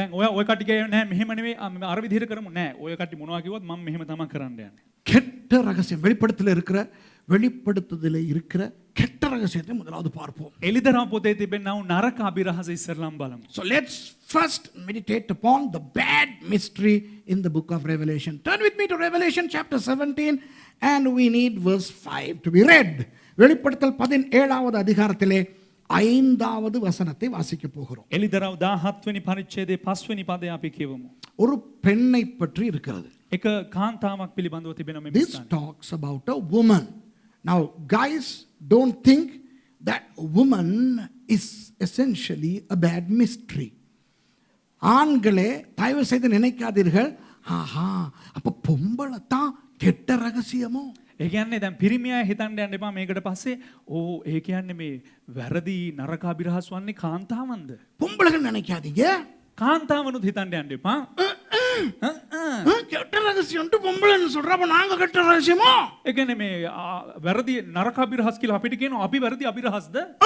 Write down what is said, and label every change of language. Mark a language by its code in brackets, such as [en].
[si] දැන් ඔය කට්ටිය කියන්නේ නෑ මෙහෙම නෙවෙයි අර විදිහට කරමු නෑ ඔය කට්ටිය මොනවා කිව්වත් මම මෙහෙම තමයි කරන්න යන්නේ. [ta] கெட்ட ரகசியம் வெளிப்படுத்துதல இருக்கிற கெட்ட ரகசியத்தை முதலாவது பார்ப்போம். [si] එලිදරව් පොතේ තිබෙනා වූ නරක අභිරහස ඉස්සරලාම් බලමු. [en] So let's first meditate upon the bad mystery in the book of Revelation. Turn with me to Revelation chapter 17 and we need verse 5 to be read. [ta] வெளிப்படுத்தல் 17வது அதிகாரத்திலே 5வது வசனத்தை வாசிக்க போகிறோம். [si] එලිදරව් 17 වෙනි පරිච්ඡේදයේ 5 වෙනි පදය අපි කියවමු. [ta] ஒரு பெண்ணை பற்றி இருக்கிறது. [si] එක කාන්තාවක් පිළිබඳව තිබෙන මේ [en] This talks about a woman. Now guys, don't think that a woman is essentially a bad mystery. [ta] ஆண்களே தயவு செய்து நினைக்காதீர்கள் ஆஹா அப்ப பொம்பளை தான் கெட்ட ரகசியமோ. [si] ඒ කියන්නේ දැන් පිරිමියා හිතන්න යන්න එපා මේකට පස්සේ ඒ කියන්නේ මේ වැරදි නරක අභිරහස් වන්නේ කාන්තාවන්ද? [ta] பொம்பளைகள் நினைக்காதீங்க. [si] කාන්තාවනුත් හිතන්න යන්න එපා. [ta] கெட்ட ரகசியம் பொம்பளைன்னு சொல்றப்ப நாங்க கெட்ட ரகசியமோ? [si] ඒ කියන්නේ මේ වැරදි නරක අභිරහස් කියලා අපිට කියනවා අපි වැරදි අභිරහස්ද?